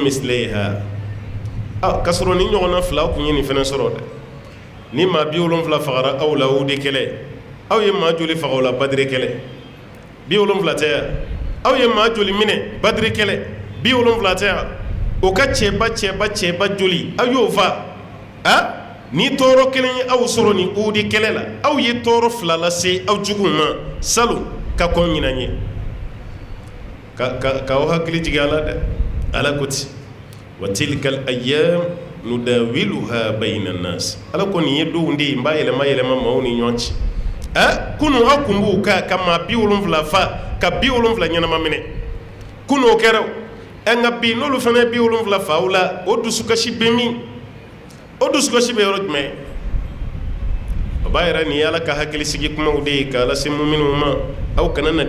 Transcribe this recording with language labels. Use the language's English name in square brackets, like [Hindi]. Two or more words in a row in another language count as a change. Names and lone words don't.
[Bambara] mislayha ka sɔrɔ ni ɲɔgɔnna fila aw kun ye nin fɛnɛ sɔrɔ dɛ ni maa 70 fagara aw la o de kɛlɛ aw ye maa joli faga o la badiri kɛlɛ 70 tɛ yan aw ye maa joli minɛ badiri kɛlɛ 70 tɛ yan o ka cɛba joli aw y'o fa ni tɔɔrɔ kelen ye aw sɔrɔ ni udi kɛlɛ la aw ye tɔɔrɔ 2 lase aw juguw ma salu ka kɔn ɲinan ye k'aw hakili jigin ala dɛ ala ko ten [Arabic] وتلك الأيام نداولها بين الناس [Bambara] ala ko nin ye donw de ye n b'a yɛlɛma maaw ni ɲɔgɔn cɛ kunu aw kun b'u ka maa 70 fa ka 70 ɲɛnama minɛ kunu o kɛra nka bi n'olu fana ye 70 fa aw la o dusukasi bɛ min o dusukasi bɛ yɔrɔ jumɛn o b'a yɛrɛ nin ye ala ka hakilisigi kumaw de ye k'a lase muminɛw ma aw kana na